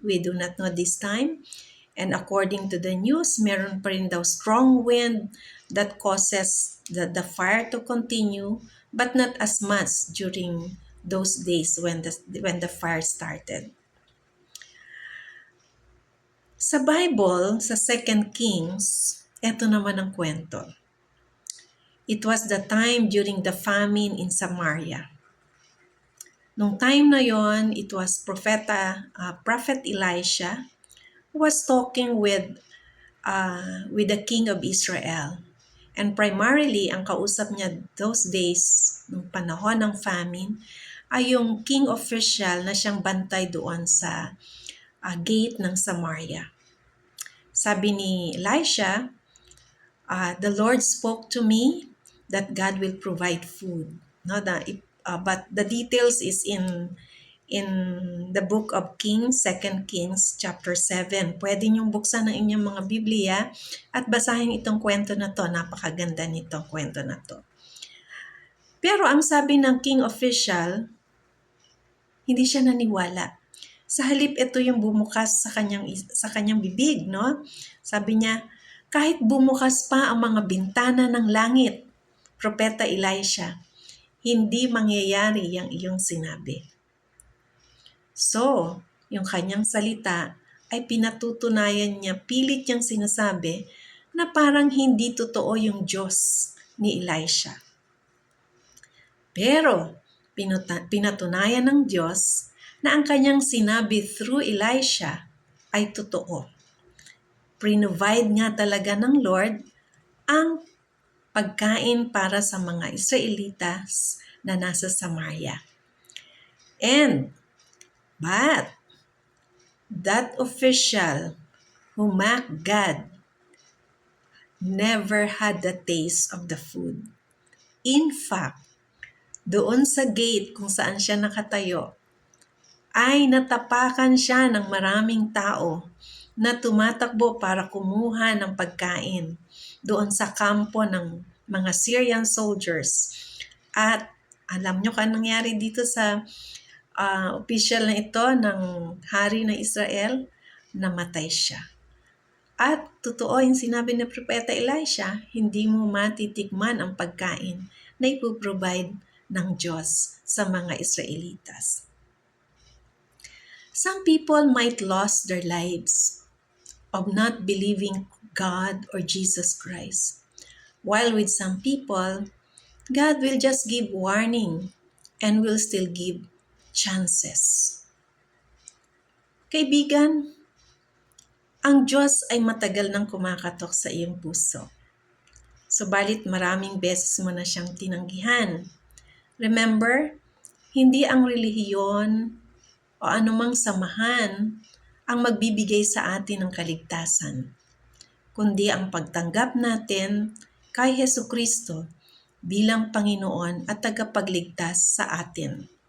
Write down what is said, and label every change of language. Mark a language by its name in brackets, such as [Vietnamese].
[English] We do not know this time. And according to the news, [Filipino] meron pa rin daw [English] strong wind that causes the fire to continue, but not as much during those days when the fire started. [Filipino] Sa Bible, sa 2 Kings, eto naman ang kwento. [English] It was the time during the famine in Samaria. [Filipino] Nung time na yon, [English] it was Prophet Elisha who was talking with the king of Israel. And primarily, [Filipino] ang kausap niya [English] those days, [Filipino] nung panahon ng famine, ay yung king official na siyang bantay doon sa gate ng Samaria. Sabi ni [English] Elisha, the Lord spoke to me that God will provide food. No, but the details is in the book of Kings, 2 Kings chapter 7. [Filipino] Pwede niyong buksan ng inyong mga Biblia at basahin itong kwento na to. Napakaganda nitong kwento na to. Pero ang sabi ng king official, hindi siya naniwala. Sa halip, ito yung bumukas sa kanyang bibig, no? Sabi niya, kahit bumukas pa ang mga bintana ng langit, Propeta Elisha, hindi mangyayari ang iyong sinabi. So, yung kanyang salita ay pinatutunayan niya, pilit niyang sinasabi na parang hindi totoo yung Diyos ni Elisha. Pero, pinatunayan ng Diyos na ang kanyang sinabi through Elisha ay totoo. Provide nga talaga ng Lord ang pagkain para sa mga Israelitas na nasa Samaria. [English] But that official who mocked God never had the taste of the food. In fact, [Filipino] doon sa gate kung saan siya nakatayo, ay natapakan siya ng maraming tao na tumatakbo para kumuha ng pagkain doon sa kampo ng mga Syrian soldiers. At alam nyo kung nangyari dito sa official na ito ng hari ng Israel? Namatay siya. At totoo yung sinabi ni Propeta Elisha, hindi mo matitikman ang pagkain na ipoprovide ng Diyos sa mga Israelitas. [English] Some people might lose their lives of not believing God or Jesus Christ. While with some people, God will just give warning and will still give chances. [Filipino] Kaibigan, ang Diyos ay matagal nang kumakatok sa iyong puso. Subalit maraming beses mo na siyang tinanggihan. Remember, hindi ang relihiyon o anumang samahan ang magbibigay sa atin ng kaligtasan, kundi ang pagtanggap natin kay Hesukristo bilang Panginoon at tagapagligtas sa atin.